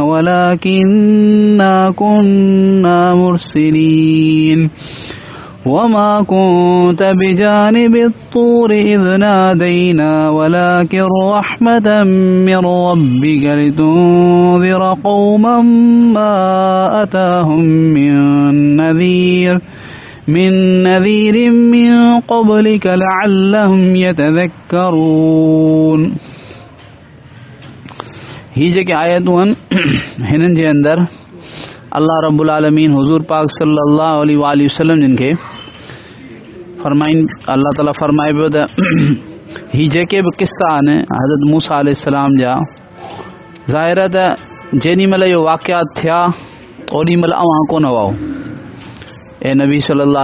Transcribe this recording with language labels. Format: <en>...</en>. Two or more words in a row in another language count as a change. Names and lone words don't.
<ar>ولكننا كنا مرسلين وما كنت بجانب الطور إذ نادينا ولكن رحمة من ربك لتنذر قوما ما أتاهم من نذير من قبلك لعلهم يتذكرون।</ar> <sd>ही जेके आयतूं आहिनि हिननि जे अंदरि अल्लाह</sd> <ar>رب العالمين</ar> <sd>हुज़ूर पाक</sd> <ar>صلى الله عليه وسلم</ar> <sd>जिन खे अल्लाह ताला फरमाए पियो त ही जेके बि किस्सा आहिनि हज़रत मूसा अलैहिस्सलाम जा, ज़ाहिर आहे त जेॾी महिल इहो वाक़ियात थिया ओॾी महिल अव्हां कोन हुआ, ए नबी सल्लल्लाहु</sd>